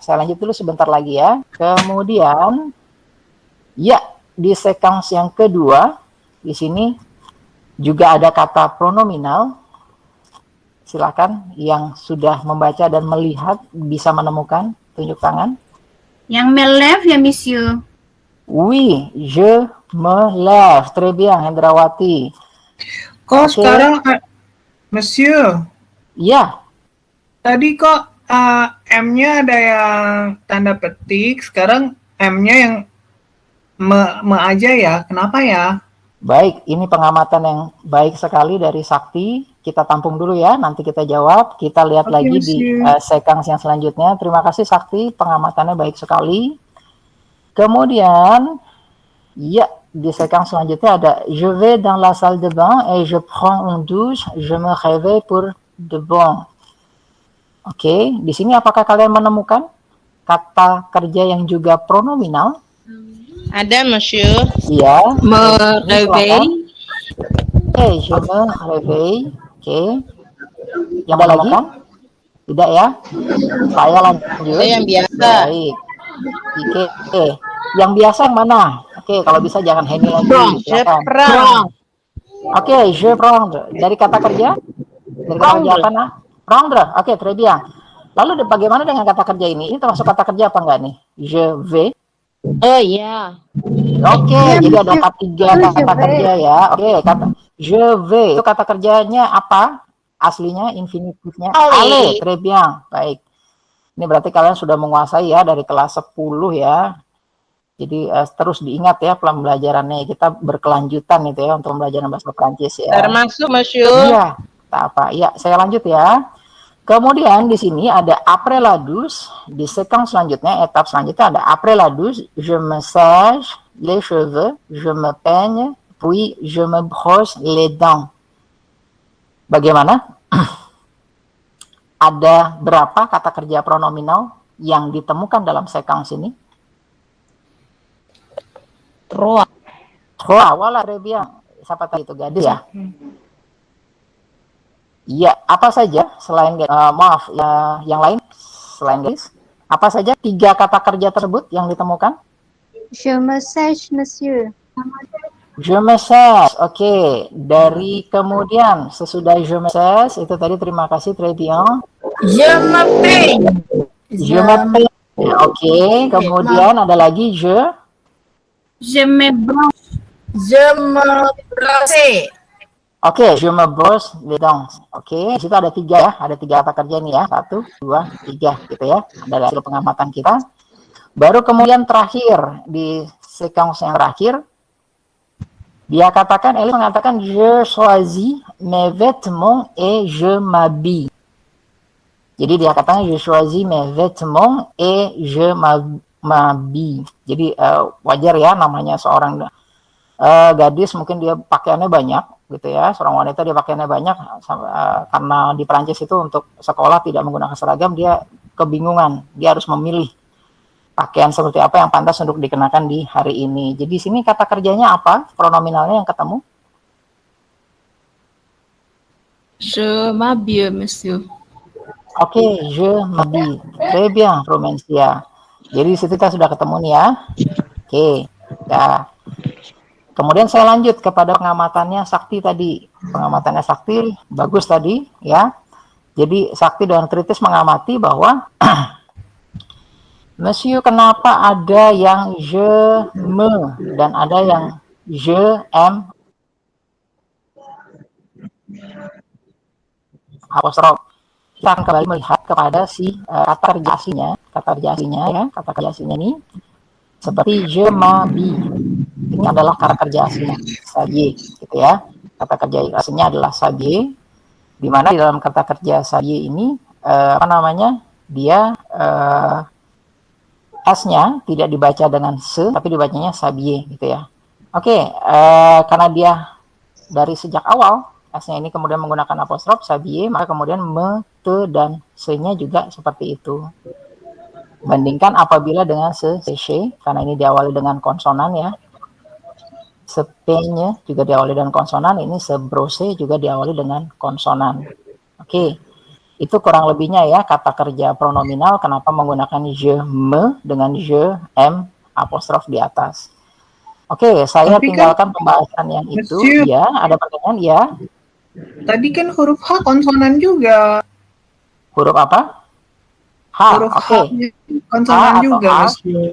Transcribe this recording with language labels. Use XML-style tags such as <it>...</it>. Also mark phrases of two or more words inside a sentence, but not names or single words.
<id>Saya lanjut dulu sebentar lagi ya. Kemudian ya, di sekans yang kedua di sini juga ada kata pronominal. Silakan yang sudah membaca dan melihat bisa menemukan, tunjuk tangan. Yang</id> <fr>me lève</fr> <id>ya, Monsieur.</id> <fr>Oui, je me lève. Très bien, Hendrawati.</fr> <id>Kok Oke. sekarang, Monsieur, Ya, tadi kok M-nya ada yang tanda petik, sekarang M-nya yang me aja ya, kenapa ya? Baik, ini pengamatan yang baik sekali dari Sakti. Kita tampung dulu ya, nanti kita jawab. Kita lihat Oke, lagi di sekans yang selanjutnya. Terima kasih Sakti, pengamatannya baik sekali. Kemudian, ya, di sekans selanjutnya ada</id> <fr>je vais dans la salle de bain et je prends une douche, je me réveille pour de bon.</fr> <id>Oke, di sini apakah kalian menemukan kata kerja yang juga pronominal? Ada, Monsieur. Iya. Me Silakan. réveille. Oke,</id> <fr>je me réveille.</fr> <id>Oke. Yang ada lagi? Tidak ya? Saya lanjut. Ada yang biasa. Baik. Oke. Yang biasa yang mana? Oke, kalau bisa jangan Henny lagi. Je Silakan. prends. Oke,</id> <fr>je prends.</fr> <id>Dari kata kerja? Dari kata kerja apa, nah?</id> <fr>Prendre. Oke, très bien.</fr> <id>Lalu bagaimana dengan kata kerja ini? Ini termasuk kata kerja apa enggak nih?</id> <fr>Je vais.</fr> <id>Oh iya. Oke, jadi ada tiga kata kerja ya. Oke, kata</id> <fr>je vais</fr> <id>itu kata kerjanya apa? Aslinya infinitifnya aller.</id> <fr>Très bien.</fr> <id>Baik. Ini berarti kalian sudah menguasai ya dari kelas 10 ya. Jadi terus diingat ya pembelajarannya. Kita berkelanjutan itu ya untuk pembelajaran bahasa Prancis ya. Termasuk, Monsieur. Iya, tak apa. Ya, saya lanjut ya. Kemudian di sini ada</id> <fr>après la douche,</fr> <id>di sekans selanjutnya, etap selanjutnya ada</id> <fr>après la douche, je me sèche les cheveux, je me peigne, puis je me brosse les dents.</fr> <id>Bagaimana? Ada berapa kata kerja pronominal yang ditemukan dalam sekans ini?</id> <fr>Trois. Trois, voilà, très bien.</fr> <id>Siapa tadi itu, gadis ya? Iya, apa saja selain maaf ya, yang lain selain guys, apa saja tiga kata kerja tersebut yang ditemukan?</id> <fr>Je me sèche, monsieur. Je me sèche,</fr> <id>oke. Dari kemudian sesudah</id> <fr>je me sèche</fr> <id>itu tadi terima kasih</id> <fr>très bien. Je m'appelle. Je m'appelle,</fr> <id>oke. Kemudian ada lagi</id> <fr>Je me brosse. Je me brosse. Oke, je me brosse les dents.</fr> <id>Oke, di situ ada tiga ya, ada tiga kata kerja nih ya, 1, 2, 3 gitu ya. Dari hasil pengamatan kita. Baru kemudian terakhir di sekans yang terakhir, dia katakan, Eli mengatakan</id> <fr>je choisis mes vêtements et je m'habille.</fr> <id>Jadi dia katakan</id> <fr>je choisis mes vêtements et je m'habille.</fr> <id>Jadi wajar ya namanya seorang gadis mungkin dia pakaiannya banyak gitu ya, seorang wanita dia pakaiannya banyak karena di Prancis itu untuk sekolah tidak menggunakan seragam, dia kebingungan, dia harus memilih pakaian seperti apa yang pantas untuk dikenakan di hari ini. Jadi di sini kata kerjanya apa? Pronominalnya yang ketemu?</id> <fr>Je m'habille, monsieur. Oke, je m'habille. Très bien, Romencia.</fr> <id>Jadi di situ kita sudah ketemu nih ya. Oke, ya. Kemudian saya lanjut kepada pengamatannya Sakti tadi. Pengamatannya Sakti bagus tadi ya. Jadi Sakti dengan kritis mengamati bahwa Monsieur, kenapa ada yang</id> <fr>je me</fr> <id>dan ada yang je am apostrof. Kita akan kembali melihat kepada si kata kerja aslinya ya, kata kerja aslinya ini seperti</id> <fr>je m'habille.</fr> <id>Ini adalah kata kerja aslinya, s'habiller, gitu ya. Kata kerja aslinya adalah s'habiller, di mana di dalam kata kerja s'habiller ini, dia S-nya tidak dibaca dengan se, tapi dibacanya s'habiller, gitu ya. Oke, karena dia dari sejak awal, S-nya ini kemudian menggunakan apostrof, s'habiller, maka kemudian me, te, dan se-nya juga seperti itu. Bandingkan apabila dengan se-she, karena ini diawali dengan konsonan ya. Se-p-nya juga diawali dengan konsonan, ini se-brosse juga diawali dengan konsonan. Oke, itu kurang lebihnya ya kata kerja pronominal, kenapa menggunakan</id> <fr>je me</fr> <id>dengan je am apostrof di atas. Oke, saya Tapi tinggalkan pembahasan yang itu. Monsieur, Ya, ada pertanyaan? Ya. tadi kan huruf H konsonan juga. Huruf apa? H. Huruf Oke. H konsonan H atau juga, H? monsieur.</id>